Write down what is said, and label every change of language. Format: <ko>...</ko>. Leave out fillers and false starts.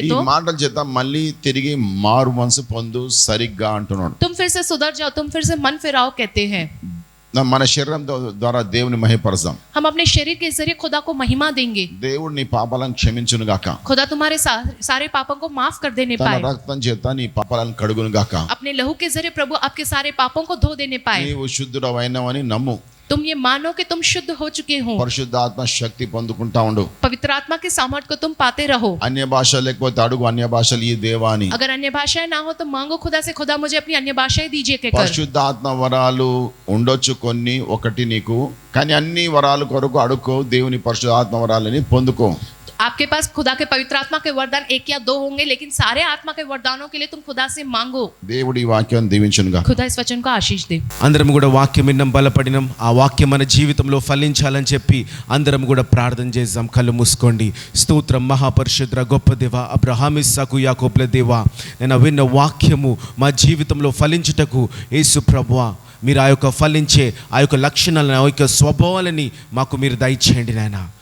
<te>ఈ</te> <hi>तो</hi> <te>మాటల చేత మళ్ళీ తిరిగి మారు మనసు పొందు సరిగ్గా అంటున్నాడు.</te> <hi>तुम फिर से सुधर जाओ, तुम फिर से मन फिराओ कहते हैं।</hi> <te>మన శరీరం ద్వారా దేవుని మహిమపరచాం.</te> <hi>हम अपने शरीर के जरिए खुदा को महिमा देंगे।</hi> <te>దేవుడు నీ పాపాలను క్షమించును గాక.</te> <hi>खुदा तुम्हारे सारे पापों को माफ कर देने</hi> <te>తన</te> <hi>पाए।</hi> <te>రక్తం చేత నీ పాపాలను కడుగును గాక.</te> <hi>अपने लहू के जरिए प्रभु आपके सारे पापों को धो देने पाए।</hi> <te>నీవు శుద్ధుడవైనవని నమ్ము.</te> <hi>तुम ये मानो कि तुम शुद्ध हो चुके हो।</hi> <te>పరిశుద్ధాత్మ శక్తి పొందుకుంటా ఉండు.</te> <hi>पवित्र आत्मा की सामर्थ्य को तुम पाते रहो।</hi> <te>అన్య భాష లేకపోతే అడుగు అన్య భాషలు ఈ దేవా అని.</te> <hi>अगर अन्य भाषाएं ना हो तो मांगो खुदा से, खुदा मुझे अपनी अन्य भाषाएं दीजिए कहकर।</hi> <te>పరిశుద్ధాత్మ వరాలు ఉండొచ్చు కొన్ని, ఒకటి నీకు, కానీ అన్ని వరాలు కొరకు అడుక్కో, దేవుని పరిశుద్ధాత్మ వరాలని పొందుకో.</te> <hi>आपके पास खुदा के पवित्र आत्मा के वरदान 1 या 2 होंगे, लेकिन सारे आत्मा के वरदानों के लिए तुम खुदा से मांगो।</hi> <te>దేవుడి ఈ వాక్యాన్ని దీవించునుగా.</te> <hi>खुदा इस वचन को आशीष दे।</hi> <te>అందరం కూడా వాక్యం విన్నాం, బలపడినాం. ఆ వాక్యం మన జీవితంలో ఫలించాలని చెప్పి అందరం కూడా ప్రార్థన చేద్దాం. కళ్ళు మూసుకోండి. స్తోత్రం మహాపరిశుద్ర గొప్ప దేవ, అబ్రహాము ఇస్సాకు యాకోబుల దేవ, నేను విన్న వాక్యము మా జీవితంలో ఫలించుటకు యేసు ప్రభువా మీరు ఆ యొక్క ఫలించే ఆ యొక్క లక్షణాలను, ఆ యొక్క స్వభావాలని మాకు మీరు దయచేయండి నాయన.</te>